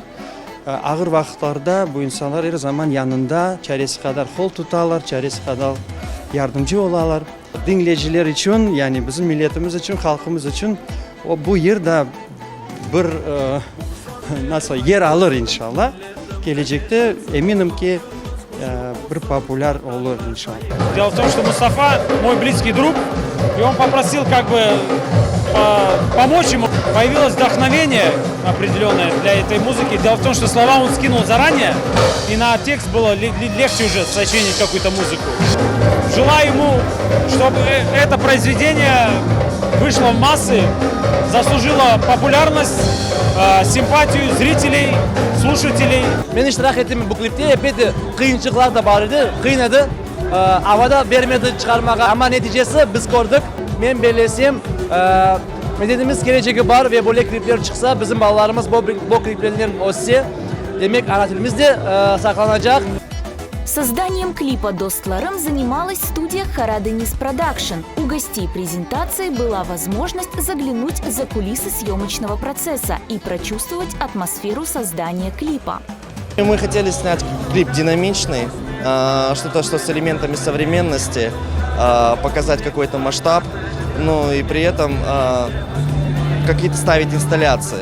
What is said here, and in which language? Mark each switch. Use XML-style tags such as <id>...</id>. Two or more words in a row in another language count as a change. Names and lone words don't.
<crh>Ağır vakitlerde bu insanlar her zaman yanında çaresi kadar kol tutarlar, çaresi kadar yardımcı olarlar. Dinleyiciler için yani bizim milletimiz için, halkımız için bu yerde bir nasıl yer alır inşallah. Gelecekte eminim ki bir популяр olur inşallah.</crh> <ru>Дело в том, что Мустафа мой близкий друг, и он попросил как бы помочь ему. Появилось вдохновение определенное для этой музыки. Дело в том, что слова он скинул заранее, и на текст было легче уже сочинить какую-то музыку. Желаю ему, чтобы это произведение вышло в массы, заслужило популярность, симпатию зрителей, слушателей.</ru> <crh>Ben iştirak ettim bu klipte. Epeydi kıyınçılıklar da vardı. Kıynadı. Havada vermedi çıkarmaya ama neticesi biz gördük. Ben belirlesem medenimiz geleceği var ve böyle klipler çıksa bizim ballarımız bu kliplerin olsa demek ana dilimiz de saklanacak.</crh> <ru>Созданием клипа «Достларым» занималась студия «Хараденис Продакшн». У гостей презентации была возможность заглянуть за кулисы съемочного процесса и прочувствовать атмосферу создания клипа. Мы хотели снять клип динамичный, что-то с элементами современности, показать какой-то масштаб, ну и при этом какие-то ставить инсталляции.</ru>